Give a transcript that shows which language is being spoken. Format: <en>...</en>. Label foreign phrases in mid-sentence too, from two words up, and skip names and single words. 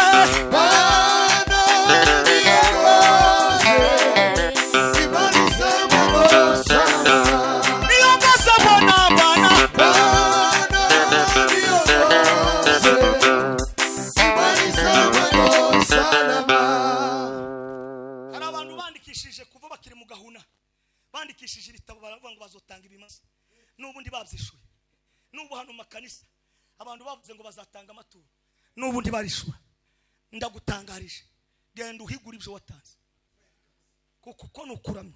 <sw>Bwana niongoze nimalize mwendo salama. niongoze Bwana, Bwana Bwana niongoze nimalize mwendo salama.</sw> <rw>hari abantu bandikishije kuva bakiri mu gahuna bandikishije ibitabo baravuga ngo bazotanga ibimasa n'ubundi babyishuye. N'ubu hano makanisa abantu bavuze ngo bazatanga amaturo n'ubundi barishura. Ndagutangarije genda uhigura ibyo watanze kuko nukuramye.</rw>